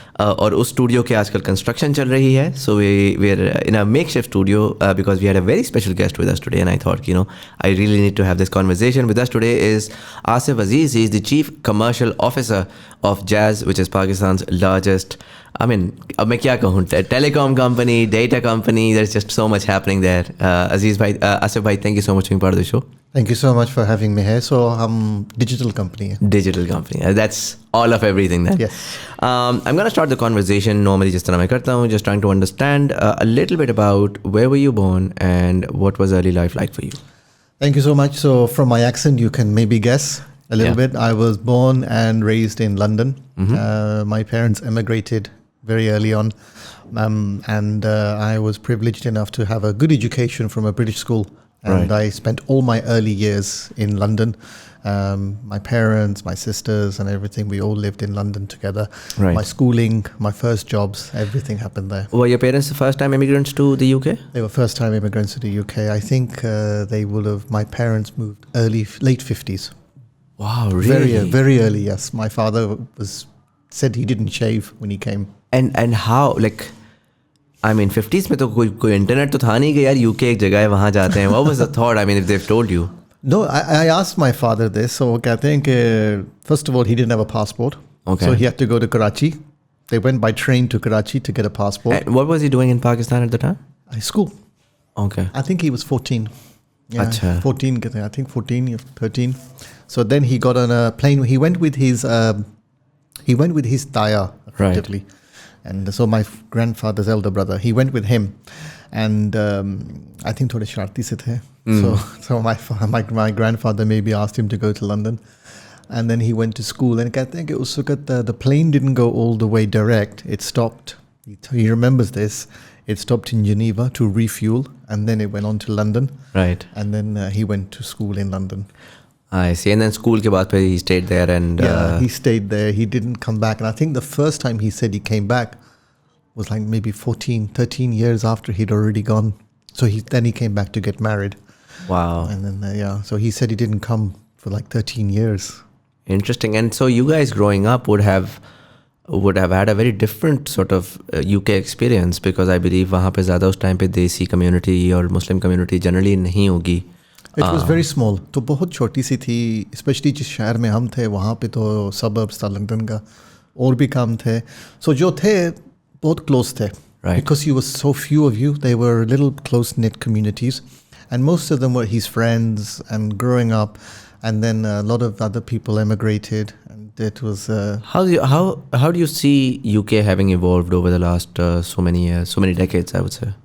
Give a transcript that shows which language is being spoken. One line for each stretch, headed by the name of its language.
Hindi: और उस स्टूडियो के आजकल कंस्ट्रक्शन चल रही है,
English: So we are in a makeshift studio because we had a very special guest with us today, and I thought you know I really need to have this conversation with us today is Asif Aziz. He is the chief commercial officer of Jazz, which is Pakistan's largest, I mean,
Hindi: अब मैं क्या कहूँ,
English: telecom company, data company, there's just so much happening there. Aziz bhai, Asif bhai, thank you so much for being part of the show. Thank you so much for having me here. So, digital company. Digital company. That's all of everything then. Yes. I'm going to start the conversation normally
Hindi: जिस तरह मैं करता हूँ,
English: just trying to understand a little bit about where were you born and what was early life like for you. Thank you so much. So, from my accent, you can maybe guess a little bit. I was born and raised in London. My parents emigrated very early on, and I was privileged enough to have a good education from a British school, and I spent all my early years in London. My parents, my sisters and everything, we all lived in London together. My schooling, my first jobs, everything happened there. Were your parents the first time immigrants to the UK? They were first time immigrants to the UK. I think they would have, my parents moved late 50s. Wow, really? Very early, yes. My father said he didn't shave when he came. And how, like, I mean,
Hindi: 50s में तो कोई internet तो था नहीं कि यार UK एक जगह है वहाँ जाते हैं.
English: What was the thought? I mean, if they've told you. No, I asked my father this. So I think, first of all, he didn't have a passport. Okay. So he had to go to Karachi. They went by train to Karachi to get a passport. And what was he doing in Pakistan at the time? School. Okay. I think he was 14. Yeah, Achha. 14, I think 14, 13. So then he got on a plane. He went with his taya, effectively. Right. And so my grandfather's elder brother, he went with him. And I think
Hindi: थोड़े शरारती से थे.
English: So my grandfather maybe asked him to go to London. And then he went to school. And
Hindi: कहते हैं कि उस वक्त
English: the plane didn't go all the way direct. It stopped. He remembers this. It stopped in Geneva to refuel. And then it went on to London. Right. And then he went to school in London. I see. And then school
Hindi: के बाद फिर
English: he stayed there and... Yeah, he stayed there. He didn't come back. And I think the first time he said he came back was like maybe 14, 13 years after he'd already gone. So then he came back to get married. Wow. And then, so he said he didn't come for like 13 years. Interesting. And so you guys growing up would have had a very different sort of UK experience, because I believe
Hindi: वहाँ पे ज़्यादा उस time पे देसी community और Muslim community generally नहीं होगी.
English: It was very small.
Hindi: तो बहुत छोटी सी थी, especially जिस शहर में हम थे वहाँ पे तो suburbs था लंदन का, और भी कम थे. So जो थे बहुत close थे.
English: Right. Because you were so few of you, they were little close-knit communities. And most of them were his friends and growing up. And then a lot of other people emigrated. And it was... How do you see UK having evolved over the last so many years, so many decades, I would say?